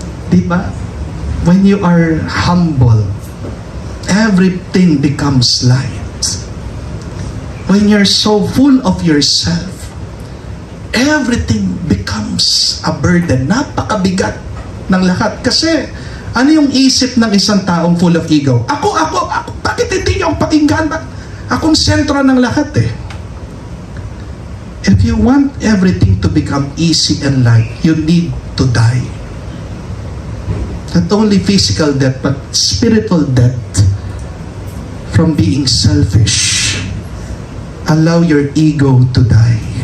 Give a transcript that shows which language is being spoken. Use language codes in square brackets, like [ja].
[tl] Diba? [en] When you are humble, everything becomes light. When you're so full of yourself, everything becomes a burden. [tl] Napakabigat ng lahat. Kasi, ano yung isip ng isang taong [en] full of ego? [tl] Ako, bakit hindi niyo ang pakinggan? Akong sentro ng lahat eh. [en] If you want everything to become easy and light, you need to die. Not only physical death, but spiritual death from being selfish. Allow your ego to die.